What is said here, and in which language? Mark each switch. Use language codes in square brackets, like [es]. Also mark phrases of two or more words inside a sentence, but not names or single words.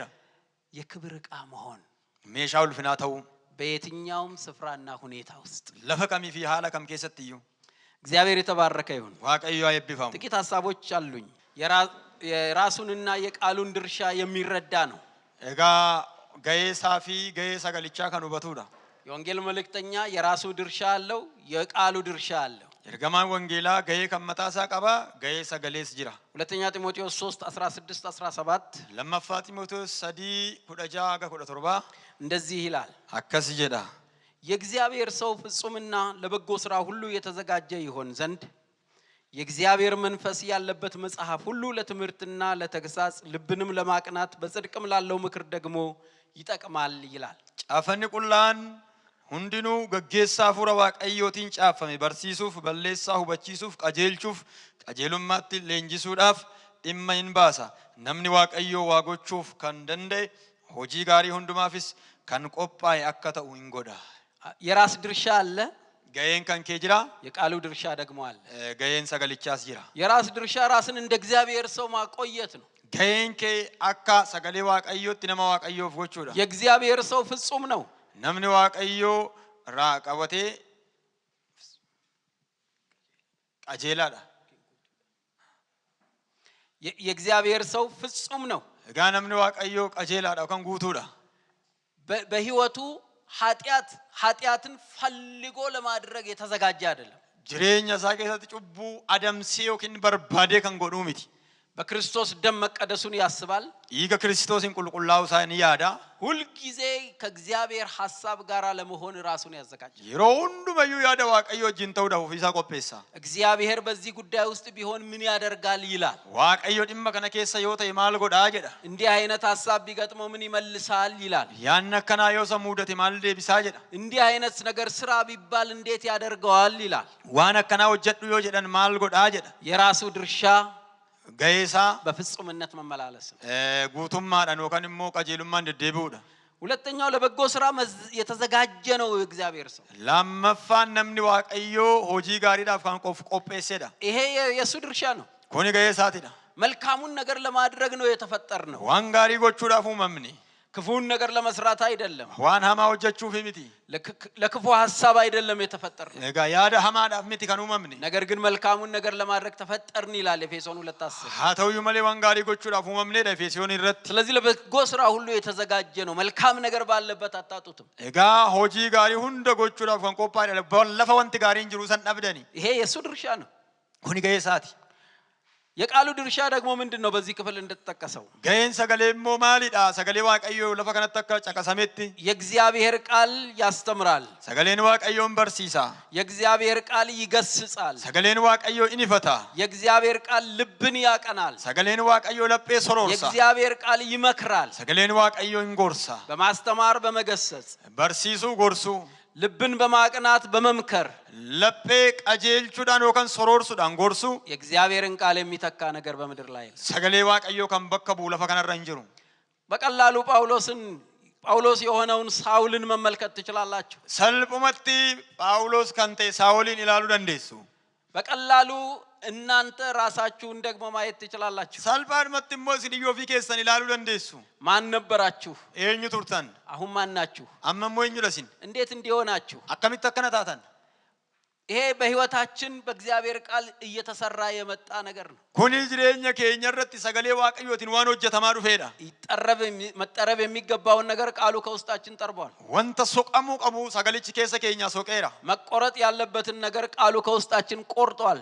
[am] የክብር ዕቃ መሆን [om] meeshaa ulfinaa ta'uu [am] በየትኛውም ስፍራና ሁኔታ ውስጥ [om] lafa kamii fi haala kam keessatti iyyuu [am] እግዚአብሔር የተባረከ ይሁን። [om] waaqayyo haa eebbifamu. [am] ጥቂት ሐሳቦች አሉኝ። የራሱንና የቃሉን ድርሻ የሚረዳ ነው። [om] egaa gaheesaa fi gahee sagalichaa kan hubatudha. [am] የወንጌል መልእክተኛ የራሱ ድርሻ አለው፣ የቃሉ ድርሻ አለው። [om] Ergamaan wangeelaa gahee kan mataasaa qaba, gahee sagalees jira. [am] ሁለተኛ ጢሞቴዎስ 3 16 17 [om] lammaffaa ጢሞቴዎስ 3:16-17 [am] እንደዚህ ይላል። [om] akkas jedha. [am] የእግዚአብሔር ሰው ፍጹምና ለበጎ ሥራ ሁሉ የተዘጋጀ ይሆን ዘንድ የእግዚአብሔር መንፈስ ያለበት መጽሐፍ ሁሉ ለትምህርትና ለተግሳጽ ልብንም ለማቅናት በጽድቅም ላለው ምክር ደግሞ ይጠቅማል ይላል። [om] caafni qulaan hundinuu gageessa fura waaqayyootiin caafame barsiisuuf balleessaa hubachiisuuf qajeelchuuf qajeelummaatti leenjisuudhaaf dhimma hin baasa. namni waaqayyoo waa gochuuf kan danda'e hojii gaarii hundumaafis kan qophaa'e akka ta'u hin godha. [am] የራስ ድርሻ አለ፣ [om] gaheen kan kee jira, [am] የቃሉ ድርሻ ደግሞ አለ። [om] gaheen sagalichaas jira. [am] የራስ ድርሻ ራስን እንደ እግዚአብሔር ሰው ማቆየት ነው። [om] gaheen kee akka sagalee waaqayyootti nama waaqayyoof gochuudha. [am] የእግዚአብሔር ሰው ፍጹም ነው። [om] namni waaqayyoo irraa qabatee qajeelaadha. [am] የእግዚአብሔር ሰው ፍጹም ነው። [om] egaa namni waaqayyoo qajeelaadha yookaan guutuudha. [am] በህይወቱ ኃጢአትን ፈልጎ ለማድረግ የተዘጋጀ አይደለም። [om] jireenya isaa keessatti cubbuu adamsee yookiin barbaadee kan godhuu miti. [am] በክርስቶስ ደም መቀደሱን ያስባል። [om] dhiiga kiristoosiin qulqullaa'uu isaa ni yaada. [am] ሁልጊዜ ከእግዚአብሔር ሐሳብ ጋር ለመሆን ራሱን ያዘጋጃል። [om] yeroo hundumayyuu yaada waaqayyoo wajjin ta'uudhaaf ofiisaa qopheessa. [am] እግዚአብሔር በዚህ ጉዳይ ውስጥ ቢሆን ምን ያደርጋል ይላል። [om] waaqayyo dhimma kana keessa yoo ta'e maal godhaa jedha. [am] እንዲህ አይነት ሐሳብ ቢገጥመው ምን ይመልሳል ይላል። [om] yaanni akkanaa yoo isa muudate maal deebisaa jedha. [am] እንዲህ አይነት ነገር ስራ ቢባል እንዴት ያደርገዋል ይላል። [om] waan akkanaa hojjedhu yoo jedhan maal godhaa jedha. [am] የራሱ ድርሻ [om] gaheesaa [am] በፍጹምነት መመላለስ ነው። [om] guutummaadhaan yookaan immoo qajeelummaan deddeebi'uudha. [am] ሁለተኛው ለበጎ ስራ የተዘጋጀ ነው የእግዚአብሔር ሰው። [om] lammaffaan namni waaqayyoo hojii gaariidhaaf kan qopheessedha. [am] ይሄ የሱ ድርሻ ነው። [om] kuni gaheesaatidha. [am] መልካሙን ነገር ለማድረግ ነው የተፈጠርነው። [om] waan gaarii gochuudhaaf uumamni. [am] ክፉን ነገር ለመስራት አይደለም። [om] waan hamaa hojjechuuf miti. [am] ለክፉ ሐሳብ አይደለም የተፈጠርነው። [om] egaa yaada hamaadhaaf miti kan uumamni. [am] ነገር ግን መልካሙን ነገር ለማድረግ ተፈጠርን ይላል ኤፌሶን 2:10። [om] haa ta'uyyuu malee waan gaarii gochuudhaaf uumamneedha Efesoon irratti. [am] ስለዚህ ለበጎ ስራ ሁሉ የተዘጋጀ ነው። መልካም ነገር ባለበት አታጡትም። [om] egaa hojii gaarii hunda gochuudhaaf kan qophaa'edha. lafa wanti gaariin jiru san dhabdani. [am] ይሄ የሱ ድርሻ ነው። [om] kuni gaheesaati. [am] የቃሉ ድርሻ ደግሞ ምንድነው? በዚህ ክፍል እንደተጠቀሰው [om] gaheen sagalee immoo maalidha? sagalee waaqayyoo lafa kanatti akka caqasametti [am] የእግዚአብሔር ቃል ያስተምራል። [om] sagaleen waaqayyoon barsiisa. [am] የእግዚአብሔር ቃል ይገስጻል። [om] sagaleen waaqayyoo inifata. [am] የእግዚአብሔር ቃል ልብን ያቀናል። [om] sagaleen waaqayyoo laphee soroorsa. [am] የእግዚአብሔር ቃል ይመክራል። [om] sagaleen waaqayyoo ingorsa. [am] በማስተማር በመገሰጽ [om] barsiisuu gorsuu. [am] ልብን በማቅናት በመምከር [om] laphee qajeelchuudhaan yookaan soroorsuudhaan gorsuu. [am] የእግዚአብሔርን ቃል የሚተካ ነገር በምድር ላይ [om] sagalee waaqayyoo kan bakka bu'u lafa kanarra hin jiru. [am] በቀላሉ ጳውሎስ የሆነውን ሳውልን መመልከት ትችላላችሁ። [om] salphumatti phaawulos kan ta'e saa'olin ilaaluu dandeessu. [am] በቀላሉ እናንተ ራሳችሁን ደግሞ ማየት ትችላላችሁ። [om] salphaadhumatti immoo isin iyyuu ofii keessan ilaaluu dandeessu. [am] ማን ነበራችሁ? [om] eenyu turtan? [am] አሁን ማን ናችሁ? [om] amma immoo eenyudha isin? [am] እንዴት እንዲሆናችሁ? [om] akkamitti akkana taatan? [am] ይሄ በህይወታችን በእግዚአብሔር ቃል እየተሰራ የመጣ ነገር ነው። [om] kuni jireenya keenya irratti sagalee waaqayyootiin waan hojjetamaa dhufeedha. [am] መጠረብ የሚገባውን ነገር ቃሉ ከውስጣችን ጠርቧል። [om] wanta soqamuu qabu sagalichi keessa keenya soqeera. [am] መቆረጥ ያለበትን ነገር ቃሉ ከውስጣችን ቆርጧል።